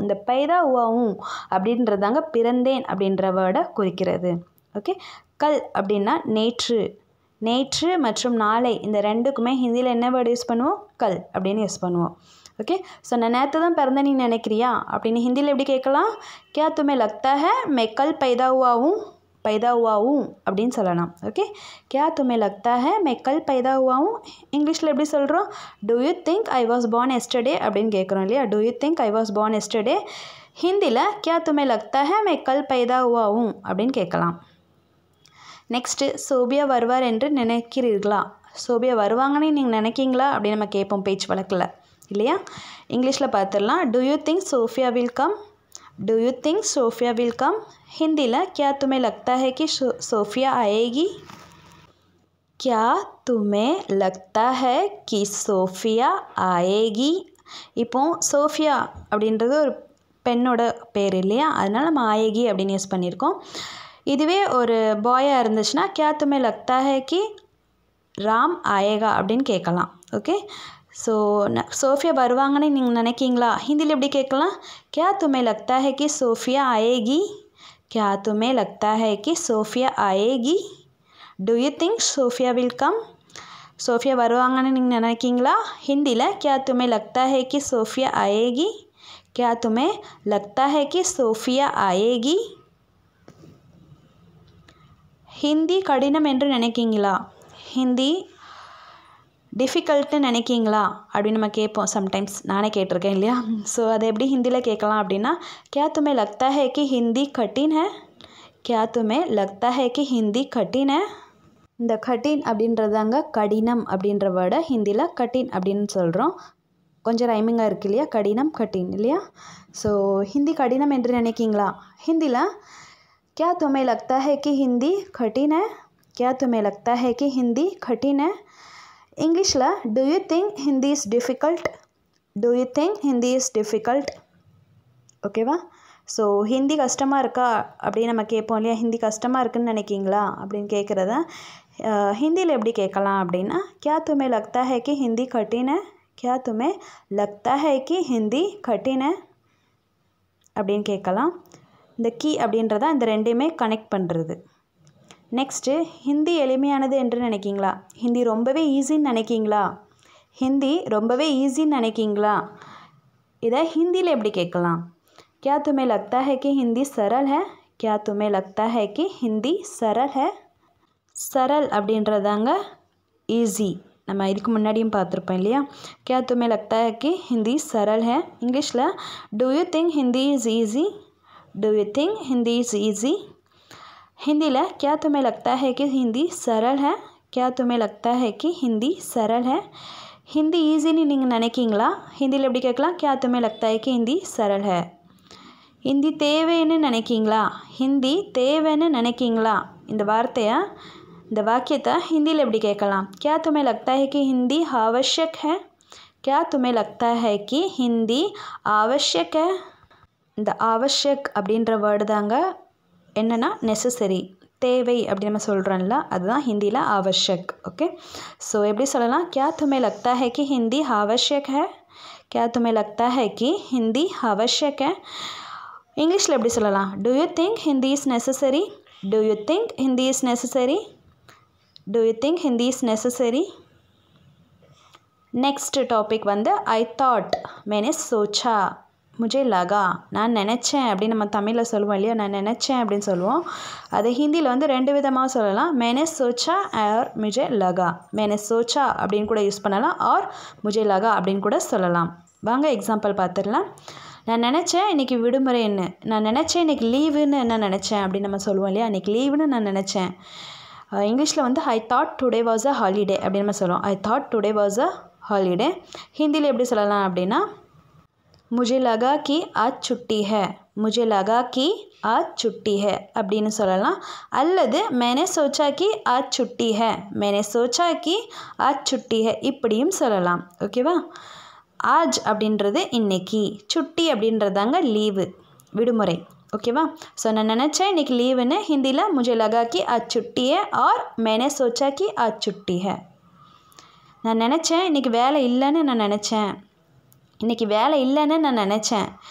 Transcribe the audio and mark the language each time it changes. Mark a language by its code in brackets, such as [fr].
[ta] இந்த [hi] पैदा हुआ हूँ [ta] அப்படின்றதாங்க பிறந்தேன் அப்படின்ற வேர்டை குறிக்கிறது. ஓகே, கல் அப்படின்னா நேற்று. நேற்று மற்றும் நாளை இந்த ரெண்டுக்குமே ஹிந்தியில் என்ன வேர்டு யூஸ் பண்ணுவோம்? கல் அப்படின்னு யூஸ் பண்ணுவோம். ஓகே, ஸோ நான் நேற்று தான் பிறந்தேன் நீ நினைக்கிறியா அப்படின்னு ஹிந்தியில் எப்படி கேட்கலாம்? [hi] क्या तुम्हें लगता है मैं कल पैदा हुआ हूँ. पैदा हुआ हूँ [ta] அப்படின்னு சொல்லலாம். [hi] ஓகே, क्या तुम्हें लगता है मैं कल पैदा हुआ हूँ. [ta] இங்கிலீஷில் எப்படி சொல்கிறோம்? [en] do you think I was born yesterday [ta] அப்படின்னு கேட்குறோம் இல்லையா. [en] Do you think I was born yesterday. ஹிந்தியில் [hi] क्या तुम्हें लगता है मैं कल पैदा हुआ हूँ [en] அப்படின்னு கேட்கலாம். [ta] நெக்ஸ்ட்டு, சோபியா வருவார் என்று நினைக்கிறீர்களா. சோபியா வருவாங்கன்னு நீங்கள் நினைக்கிங்களா அப்படின்னு நம்ம கேட்போம் பேச்சு வழக்கில் இல்லையா. இங்கிலீஷில் பார்த்துடலாம். [en] Do you think Sophia will come. Do you think Sophia will come. [hi] हिंदीला क्या तुम्हें लगता है कि सोफिया आएगी. क्या तुम्हें लगता है कि सोफिया आएगी. [ta] இப்போ சோஃபியா அப்படின்றது ஒரு பெண்ணோட பேர் இல்லையா, அதனால நம்ம ஆயேகி அப்படின்னு யூஸ் பண்ணியிருக்கோம். இதுவே ஒரு பாயாக இருந்துச்சுன்னா [hi] क्या तुम्हें लगता है कि [ta] ராம் ஆயேகா அப்படின்னு கேட்கலாம். ஓகே, ஸோ சோஃபியா வருவாங்கன்னு நீங்கள் நினைக்கிங்களா, ஹிந்தியில் எப்படி கேட்கலாம், [hi] क्या तुम्हें लगता है कि सोफिया आएगी, क्या तुम्हें लगता है कि सोफिया आएगी, [en] Do you think Sophia will come. [ta] Sofia வருவாங்கன்னு நீங்கள் நினைக்கிங்களா, ஹிந்தியில் [hi] क्या तुम्हें लगता है कि सोफिया आएगी, क्या तुम्हें लगता है कि सोफिया आएगी. [ta] ஹிந்தி கடினம் என்று நினைக்கிங்களா, ஹிந்தி டிஃபிகல்ட்டுன்னு நினைக்கிங்களா அப்படின்னு நம்ம கேட்போம். சம்டைம்ஸ் நானே கேட்டிருக்கேன் இல்லையா. ஸோ அதை எப்படி ஹிந்தியில் கேட்கலாம் அப்படின்னா, [hi] क्या तुम्हें लगता है कि हिंदी कठिन है, क्या तुम्हें लगता है कि हिंदी कठिन है. [ta] இந்த கட்டின் அப்படின்றதாங்க கடினம் அப்படின்ற வேர்டை ஹிந்தியில் கட்டின் அப்படின்னு சொல்கிறோம். கொஞ்சம் ரைமிங்காக இருக்குது இல்லையா, கடினம் கட்டின் இல்லையா. ஸோ ஹிந்தி கடினம் என்று நினைக்கிங்களா, ஹிந்தியில் [hi] क्या तुम्हें लगता है कि हिंदी कठिन है, क्या तुम्हें लगता है कि हिंदी कठिन है. [en] இங்கிலீஷில் do you think Hindi is difficult, do you think Hindi is difficult. [ta] ஓகேவா. ஸோ ஹிந்தி கஷ்டமாக இருக்கா அப்படின்னு நம்ம கேட்போம் இல்லையா, ஹிந்தி கஷ்டமாக இருக்குதுன்னு நினைக்கிங்களா அப்படின்னு கேட்குறத ஹிந்தியில் எப்படி கேட்கலாம் அப்படின்னா, [hi] क्या तुम्हें लगता है कि हिंदी कठिन है, [ta] क्या तुम्हें लगता है कि हिंदी कठिन है அப்படின்னு கேட்கலாம். இந்த கீ அப்படின்றத இந்த ரெண்டையுமே கனெக்ட் பண்ணுறது. நெக்ஸ்ட்டு ஹிந்தி எளிமையானது என்று நினைக்கிங்களா, ஹிந்தி ரொம்பவே ஈஸின்னு நினைக்கிங்களா, ஹிந்தி ரொம்பவே ஈஸின்னு நினைக்கிங்களா, இதை ஹிந்தியில் எப்படி கேட்கலாம், [hi] क्या तुम्हें लगता है कि हिंदी सरल है, [ta] क्या तुम्हें लगता है कि हिंदी सरल है. सरल அப்படின்றதாங்க ஈஸி, நம்ம இதுக்கு முன்னாடியும் பார்த்துருப்போம் இல்லையா. [hi] क्या तुम्हें लगता है कि हिंदी सरल है. [ta] இங்கிலீஷில் do you think Hindi is ஈஸी, do you think Hindi is ஈஸी. [hi] हिंदीला क्या तुम्हें लगता है कि हिंदी सरल है, क्या तुम्हें लगता है कि हिंदी सरल है. हिंदी [ta] ஈஸின்னு நீங்கள் நினைக்கிங்களா, ஹிந்தியில் எப்படி கேட்கலாம், [hi] क्या तुम्हें लगता है कि हिंदी सरल है. [ta] ஹிந்தி தேவைன்னு நினைக்கிங்களா, ஹிந்தி தேவைன்னு நினைக்கிங்களா, இந்த வார்த்தையை இந்த வாக்கியத்தை ஹிந்தியில் எப்படி கேட்கலாம், [hi] क्या तुम्हें लगता है कि हिंदी आवश्यक है, क्या तुम्हें लगता है कि हिंदी आवश्यक है. [ta] இந்த आवश्यक அப்படின்ற வேர்டு தாங்க என்னென்னா நெசசரி, தேவை அப்படி நம்ம சொல்கிறோம்ல, அதுதான் ஹிந்தியில் आवश्यक. ஓகே, ஸோ எப்படி சொல்லலாம், [hi] क्या तुम्हें लगता है कि हिंदी आवश्यक है, क्या तुम्हें लगता है कि हिंदी आवश्यक है. [en] இங்கிலீஷில் எப்படி சொல்லலாம், do you think Hindi is necessary, do you think Hindi is necessary, do you think Hindi is necessary. [ta] Next topic வந்து ஐ தாட், [hi] मैंने सोचा, मुझे लगा, [ta] நான் நினச்சேன் அப்படின்னு நம்ம தமிழில் சொல்லுவோம் இல்லையா, நான் நினச்சேன் அப்படின்னு சொல்லுவோம். அது ஹிந்தியில் வந்து ரெண்டு விதமாக சொல்லலாம், [hi] मैंने सोचा और मुझे लगा. [ta] मैंने सोचा அப்படின்னு கூட யூஸ் பண்ணலாம், [hi] और मुझे लगा [ta] அப்படின்னு கூட சொல்லலாம். வாங்க எக்ஸாம்பிள் பார்த்துடலாம். நான் நினச்சேன் இன்றைக்கி விடுமுறைன்னு, நான் நினச்சேன் இன்றைக்கி லீவுன்னு நான் நினச்சேன் அப்படின்னு நம்ம சொல்லுவோம் இல்லையா, இன்றைக்கி லீவுன்னு நான் நினச்சேன். இங்கிலீஷில் வந்து I thought today was a holiday அப்படின்னு நம்ம சொல்லுவோம், I thought today was a holiday. ஹிந்தியில் எப்படி சொல்லலாம் அப்படின்னா, [hi] मुझे लगा कि आज छुट्टी है, मुझे लगा कि आज छुट्टी है அப்படின்னு சொல்லலாம். அல்லது मैंने सोचा कि आज छुट्टी है, मैंने सोचा कि आज छुट्टी है [ta] இப்படியும் சொல்லலாம். ஓகேவா. ஆஜ் அப்படின்றது இன்னைக்கு, சுட்டி அப்படின்றதாங்க லீவு, விடுமுறை. ஓகேவா. ஸோ நான் நினச்சேன் இன்றைக்கி லீவுன்னு ஹிந்தியில் [hi] मुझे लगा कि आज छुट्टी है और मैंने सोचा कि आज छुट्टी है. [ta] நான் நினச்சேன் இன்றைக்கி வேலை இல்லைன்னு நான் நினச்சேன், இன்றைக்கி வேலை இல்லைன்னு நான் நினச்சேன்.